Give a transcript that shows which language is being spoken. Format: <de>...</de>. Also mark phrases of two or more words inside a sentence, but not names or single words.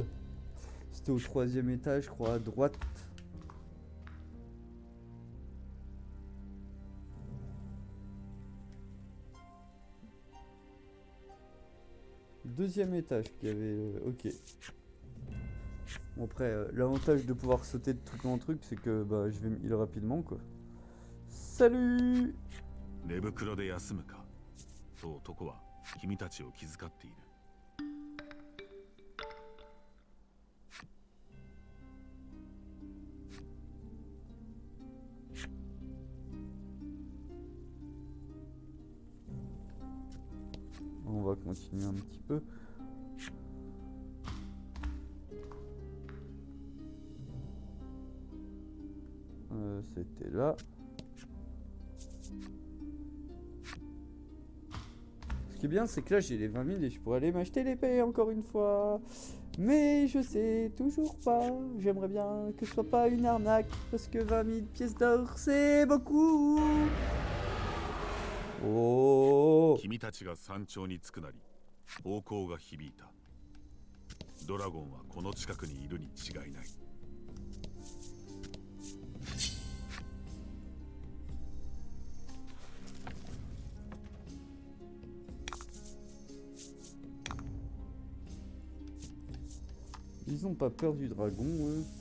<fr>C'était au 3e étage, je crois, à droite. Deuxième étage qu'il y avait. Ok. Bon, après, l'avantage de pouvoir sauter de truc en truc, c'est que bah, je vais me heal rapidement quoi. Salut!</fr> <ja>寝袋で休むかと男は君たちを気遣っている。</ja> <fr>On va continuer un petit peu. C'était là. Ce qui est bien, c'est que là j'ai les 20 000 et je pourrais aller m'acheter l'épée encore une fois. Mais je sais toujours pas. J'aimerais bien que ce soit pas une arnaque. Parce que 20 000 pièces d'or, c'est beaucoup. Oh.</fr> <ja>君たちが山頂に着くなり、咆哮が響いた。ドラゴンはこの近くにいるに違いない。</ja> <fr>Ils ont pas peur du dragon, eux.</fr>